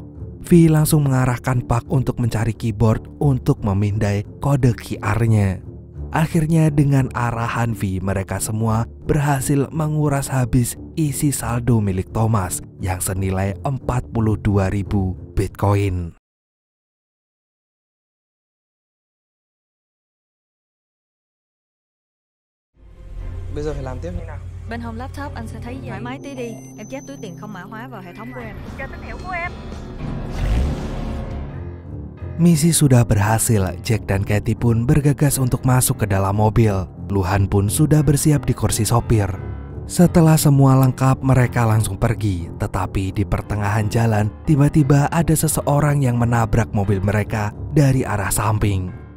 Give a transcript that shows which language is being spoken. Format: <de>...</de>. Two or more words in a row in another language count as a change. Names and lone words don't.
<id>V langsung mengarahkan Park untuk mencari keyboard untuk memindai kode QR-nya. Akhirnya dengan arahan V, mereka semua berhasil menguras habis isi saldo milik Thomas yang senilai 42.000 Bitcoin.</id> <vi>Bây giờ phải làm tiếp như nào? Bên hông laptop anh sẽ thấy thoải mái tí đi. Em chép túi tiền không mã hóa vào hệ thống của em. Chờ tín hiệu của em.</vi> <id>Misi sudah berhasil. Jack dan Kathy pun bergegas untuk masuk ke dalam mobil. Luhan pun sudah bersiap di kursi sopir. Setelah semua lengkap, mereka langsung pergi. Tetapi di pertengahan jalan, tiba-tiba ada seseorang yang menabrak mobil mereka dari arah samping.</id>